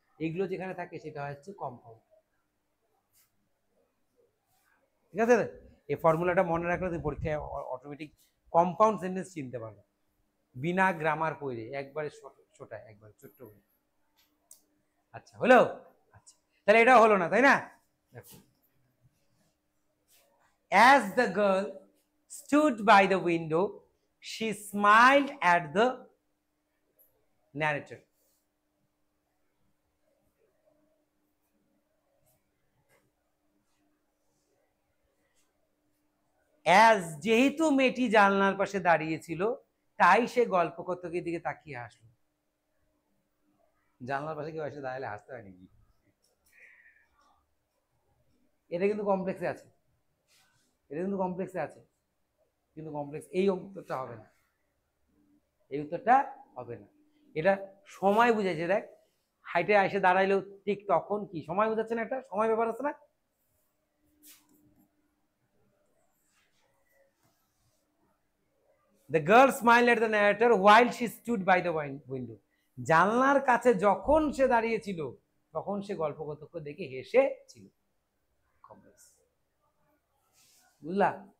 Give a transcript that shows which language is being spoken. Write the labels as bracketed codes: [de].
[bn] এগুলো যেখানে থাকে সেটা হচ্ছে কম্পাউন্ড। ঠিক আছে, এই ফর্মুলাটা মনে রাখলে তুমি পরীক্ষায় অটোমেটিক কম্পাউন্ড সেন্টেন্স চিনতে পারবে বিনা গ্রামার পড়ে, একবারে ছোটায়, একবারে ছোট্ট করে। আচ্ছা হলো, আচ্ছা তাহলে এটা হলো না, তাই না? [en] দেখো, as the girl stood by the window she smiled at the narrator. [bn] as যেহেতু মেয়েটি জানলার পাশে দাঁড়িয়ে ছিল তাই সে গল্পকথকের দিকে তাকিয়ে হাসলো। জানলার পাশে কেউ এসে দাঁড়ালে হাসতে হয় নাকি? এটা কিন্তু কমপ্লেক্সে আছে, এটা কিন্তু কমপ্লেক্সে আছে, কিন্তু কমপ্লেক্স এই উত্তরটা হবে না, এই উত্তরটা হবে না। এটা সময় বুঝাইছে, দেখ হাইটে এসে দাঁড়াইলো ঠিক তখন কি সময় বুঝাচ্ছে না, একটা সময় ব্যাপার আছে না? [en] The girl smiled at the narrator while she stood by the window. [bn] জানলার কাছে যখন সে দাঁড়িয়েছিল তখন সে গল্পকথক দেখে হেসেছিল। বুঝলা?